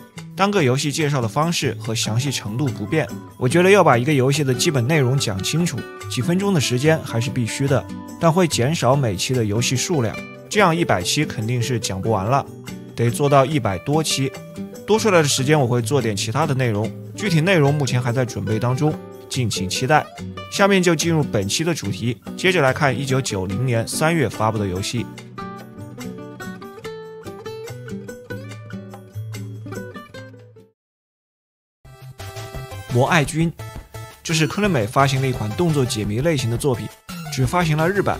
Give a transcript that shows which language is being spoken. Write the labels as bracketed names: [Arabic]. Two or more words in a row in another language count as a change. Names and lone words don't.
[Chinese] 單個遊戲介紹的方式和詳細程度不變，我覺得要把一個遊戲的基本內容講清楚，幾分鐘的時間還是必須的，但會減少每期的遊戲數量，這樣100期肯定是講不完了，得做到100多期。多出來的時間我會做點其他的內容，具體內容目前還在準備當中，敬請期待。下面就進入本期的主題，接着來看1990年3月發布的游戲。魔爱军，这是科乐美发行了一款动作解谜类型的作品，只发行了日版。